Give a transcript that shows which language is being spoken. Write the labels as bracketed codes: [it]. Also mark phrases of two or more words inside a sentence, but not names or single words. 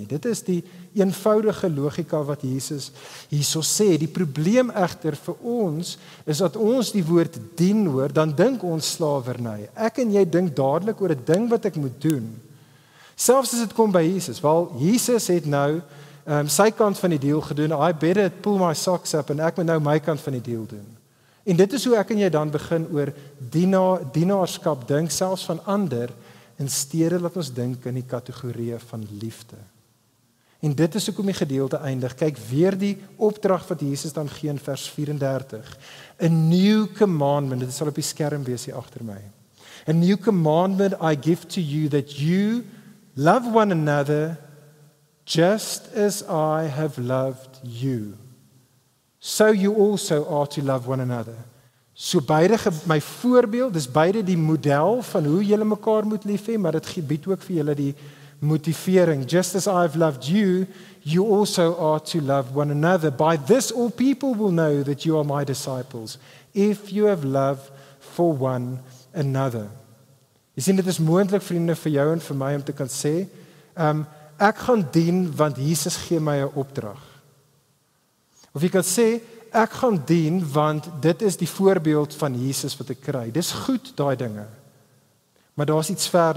[af] Dit is die eenvoudige logika wat Jesus hierso sê. Die probleem egter vir ons is dat ons die woord dien hoor, dan dink ons slawerny. Ek en jy dink dadelik oor 'n ding wat ek moet doen. Selfs as dit kom by Jesus, wel Jesus het nou sy kant van die deal gedoen. [en] I better pull my socks up [af] en ek moet nou my kant van die deal doen. En dit is hoe ek en jy dan begin oor dienaarskap dink, selfs van ander, in steede dat ons dink in die kategorieë van liefde. En dit is hoekom die gedeelte eindig. Kyk weer die opdrag wat Jesus dan gee in vers 34. [en] A new commandment, [af] dit sal op die skerm wees hier agter my. [en] A new commandment I give to you, that you love one another just as I have loved you. So you also are to love one another. [af] So beide my voorbeeld, dis beide die model van hoe julle mekaar moet lief hê, maar dit bied ook vir julle die motivering. [en] Just as I've loved you, you also are to love one another. By this all people will know that you are my disciples, if you have love for one another. [af] Jy sien, dit is moontlik, vriende, vir jou en vir my om te kan sê, ek gaan dien want Jesus gee my 'n opdrag. Of jy kan sê, ek gaan dien want dit is die voorbeeld van Jesus wat ek kry. Dis goed, daai dinge. Maar daar's iets verder.